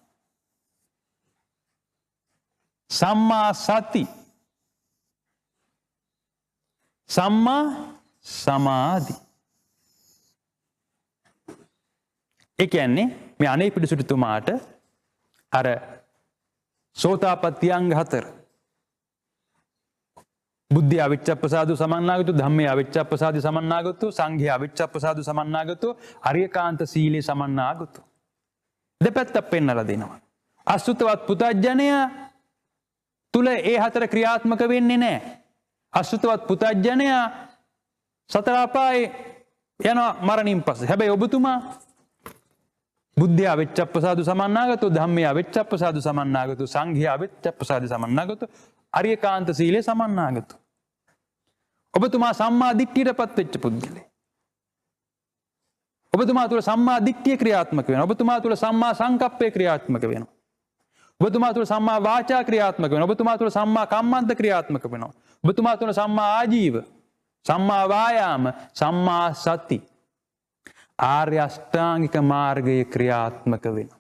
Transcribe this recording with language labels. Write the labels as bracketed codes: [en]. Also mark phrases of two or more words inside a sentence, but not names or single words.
[pi] සම්මා සති. සම්මා සමාධි. [si] ඒ කියන්නේ මේ අනේපිඩු සිටුතුමාට අර සෝතාපට්ටි අංග 4 [pi] බුද්ධි අවිච්ඡප්පසාදු සමන්නාගතු, ධම්මේ අවිච්ඡප්පසාදු සමන්නාගතු, සංඝේ අවිච්ඡප්පසාදු සමන්නාගතු, අරියකාන්ත සීලේ සමන්නාගතු [si] දෙපැත්තක් පෙන්නලා දෙනවා. අසුතවත් පුතඥයා තුල ඒ 4 ක්‍රියාත්මක වෙන්නේ නැහැ. අසුතවත් පුතඥයා සතර අපායේ යනවා මරණින් පස්සේ. [pi] හැබැයි ඔබතුමා බුද්ධිය අවිච්ඡප්පසාදු සමන්නාගතු, ධම්මේ අවිච්ඡප්පසාදු සමන්නාගතු, සංඝේ අවිච්ඡප්පසාදු සමන්නාගතු, අරියකාන්ත සීලේ සමන්නාගතු. [si] ඔබතුමා සම්මා දිට්ඨියටපත් වෙච්ච පුද්ගලෙක්. ඔබතුමා තුළ [pi] සම්මා දිට්ඨිය [si] ක්‍රියාත්මක වෙනවා. ඔබතුමා තුළ [pi] සම්මා සංකප්පය [si] ක්‍රියාත්මක වෙනවා. ඔබතුමා තුළ [pi] සම්මා වාචා [si] ක්‍රියාත්මක වෙනවා. ඔබතුමා තුළ [pi] සම්මා කම්මන්ත [si] ක්‍රියාත්මක වෙනවා. ඔබතුමා තුළ [pi] සම්මා ආජීව, සම්මා වායාම, සම්මා සති, [si] ආර්ය අෂ්ටාංගික මාර්ගයේ ක්‍රියාත්මක වෙනවා.